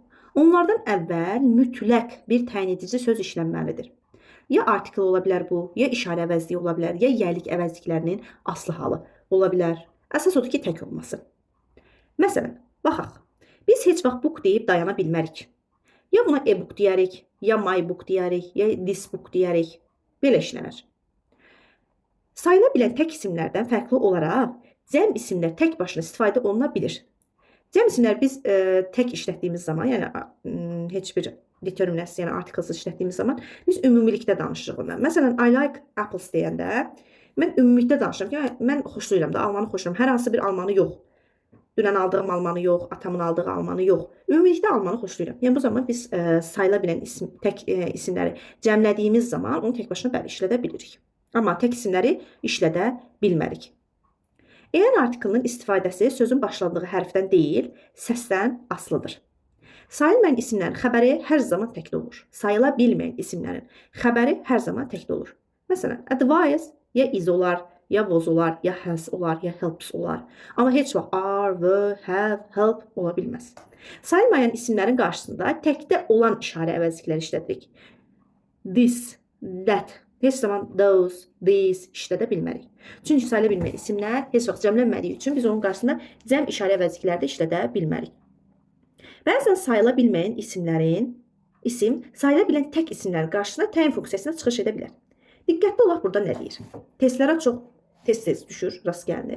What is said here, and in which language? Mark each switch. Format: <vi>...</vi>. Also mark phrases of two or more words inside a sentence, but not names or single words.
<az>Onlardan əvvəl mütləq bir təyin edici söz işlənməlidir. Ya artikl ola bilər bu, ya işarə əvəzliyi ola bilər, ya yəlik əvəzliklərinin aslı halı ola bilər. Əsas odur ki, tək olması. Məsələn, baxaq. Biz heç vaxt book deyib dayana bilmərik. Ya buna e-book deyərik, ya</az> <en>my book</en> <az>deyərik, ya</az> <en>this book</en> <az>deyərik. belə işlənir. Sayıla bilən tək isimlərdən fərqli olaraq cəm isimlər tək başına istifadə oluna bilir. Cəm isimlər biz tək işlətdiyimiz zaman, yəni heç bir determinasiya, yəni artiklsız işlətdiyimiz zaman biz ümumilikdə danışırıq ondan. Məsələn,</az> <en>I like apples</en> <az>deyəndə mən ümumilikdə danışıram ki, mən xoşlayıram da, almanı xoşlayıram. Hər hansı bir almanı yox. Dünən aldığım almanı yox, atamın aldığı almanı yox. Ümumilikdə almanı xoşlayıram. Yəni bu zaman biz sayıla bilən tək isimləri cəmlədiyimiz zaman onu tək başına bəli işlədə bilirik. Amma tək isimləri işlədə bilmərik. Eğer artiklının istifadəsi sözün başlandığı hərfdən deyil, səsdən asılıdır. Sayılmayan isimlərin xəbəri hər zaman təkdə olur. Sayıla bilməyən isimlərin xəbəri hər zaman təkdə olur. Məsələn, advice ya is olar, ya was olar, ya has olar, ya helps olar. Amma heç vaxt</az> <en>are, were, have, help</en> <az>ola bilməz. Sayılmayan isimlərin qarşısında təkdə olan işarə əvəzlikləri işlədirik.</az> <en>This, that,</en> <az>heç zaman</az> <en>those, these</en> <az>işlədə bilmərik. Çünki sayıla bilməyən isimlər heç vaxt cəmlənmədiyi üçün biz onun qarşısında cəm işarə əvəzlikləri də işlədə bilmərik. Bəzən sayıla bilməyən isim sayıla bilən tək isimlərin qarşısında təyin funksiyasına çıxış edə bilər. Diqqətli olaq burada nə deyir? Testlərə çox tez düşür, rast gəlinir.</az>